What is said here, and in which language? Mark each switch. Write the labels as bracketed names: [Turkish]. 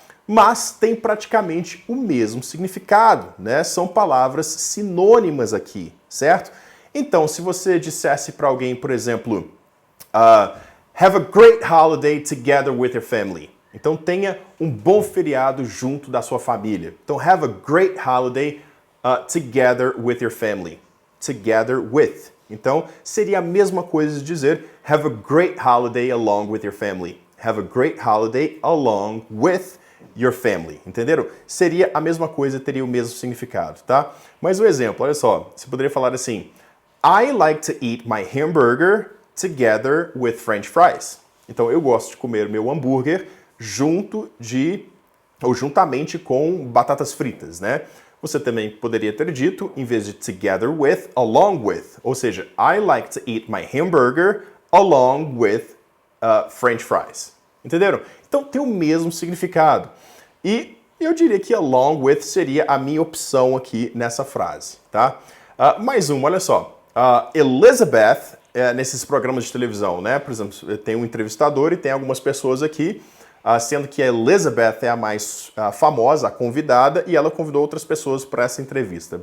[Portuguese] Mas tem praticamente o mesmo significado, né? São palavras sinônimas aqui, certo? Então, se você dissesse para alguém, por exemplo, [English] have a great holiday together with your family. [Portuguese] Então, tenha um bom feriado junto da sua família. Então, [English] have a great holiday together with your family. Together with. [Portuguese] Então, seria a mesma coisa de dizer [English] have a great holiday along with your family. Have a great holiday along with your family. [Portuguese] Entenderam? Seria a mesma coisa, teria o mesmo significado, tá? Mas o exemplo, olha só, você poderia falar assim: [English] I like to eat my hamburger together with French fries. [Portuguese] Então, eu gosto de comer meu hambúrguer juntamente com batatas fritas, né? Você também poderia ter dito, em vez de together with, along with. Ou seja, [English] I like to eat my hamburger along with French fries. [Portuguese] Entenderam? Então tem o mesmo significado. E eu diria que along with seria a minha opção aqui nessa frase, tá? Mais uma, olha só. Elizabeth, nesses programas de televisão, né? Por exemplo, tem um entrevistador e tem algumas pessoas aqui, sendo que a Elizabeth é a mais famosa, a convidada, e ela convidou outras pessoas para essa entrevista.